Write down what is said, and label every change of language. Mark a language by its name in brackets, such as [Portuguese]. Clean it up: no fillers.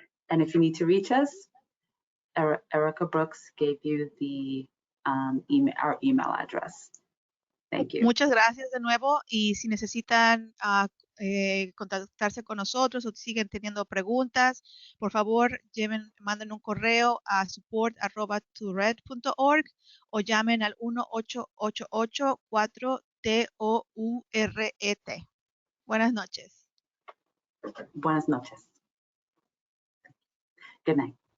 [English] And if you need to reach us, Erica Brooks gave you the our email address. Thank you. [Spanish] Muchas gracias de nuevo y si necesitan contactarse con nosotros o siguen teniendo preguntas, por favor manden un correo a support@tourette.org o llamen al 1-888-4TOURET. Buenas noches. Buenas noches. [English] Good night.